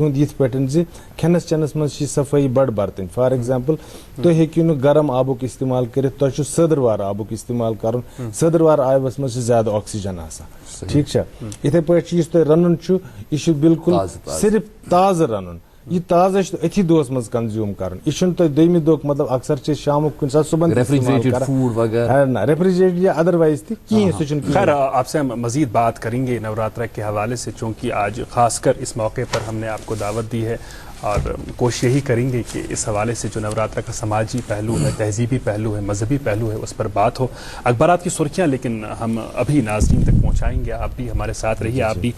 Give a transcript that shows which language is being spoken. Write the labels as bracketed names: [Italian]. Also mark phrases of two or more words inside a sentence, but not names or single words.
[Kashmiri] ہُنٛد یِتھ پٲٹھۍ زِ کھٮ۪نس چٮ۪نس منٛز چھِ صفٲیی بڑٕ برتٕنۍ [English] for example [Kashmiri] تُہۍ ہیٚکِو نہٕ گرم آبُک استعمال کٔرِتھ تۄہہِ چھُ سٔدٕروار آبُک استعمال کرُن سٔدٕروار آبس منٛز چھِ زیادٕ آکسیجن آسان ٹھیٖک چھا یِتھے پٲٹھۍ چھُ یُس تۄہہِ رنُن چھُ یہِ چھُ بالکُل صرف تازٕ رنُن یہ تازہ أتھی دۄہس منٛز کنزیوٗم کرُن یہِ چھُنہٕ تۄہہِ دوٚیمہِ دۄہ مطلب اکثر چھِ أسۍ شامُک کُنہِ ساتہٕ صبحن ریفریجریٹڈ یا ادروائز تہِ کِہیٖنۍ سُہ چھُنہٕ [Urdu] خیر آپ سے ہم مزید بات کریں گے نوراترا کے حوالے سے چونکہ آج خاص کر اس موقع پر ہم نے آپ کو دعوت دی ہے اور کوشش یہی کریں گے کہ اس حوالے سے جو نوراترا کا سماجی پہلو ہے تہذیبی پہلو ہے مذہبی پہلو ہے اس پر بات ہو اخبارات کی سرخیاں لیکن ہم ابھی ناظرین تک پہنچائیں گے آپ بھی ہمارے ساتھ رہیے آپ بھی